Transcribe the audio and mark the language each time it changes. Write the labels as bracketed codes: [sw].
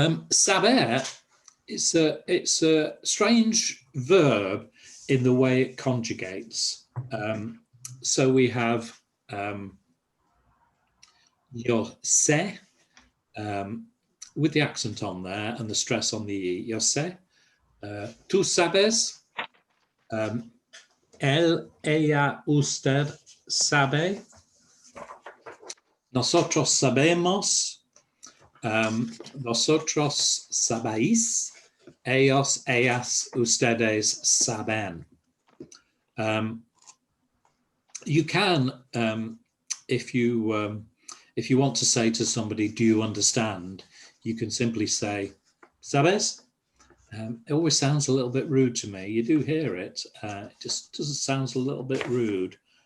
[en] Saber, it's a strange verb in the way it conjugates. So we have [es] yo sé, [en] with the accent on there and the stress on the E, yo sé. [es] Tú sabes, él, ella, usted sabe. Nosotros sabemos, vosotros sabéis, ellos, ellas, ustedes saben. [en] You can, if you want to say to somebody, do you understand? You can simply say, ¿sabes? It always sounds a little bit rude to me. You do hear it. It just sounds a little bit rude.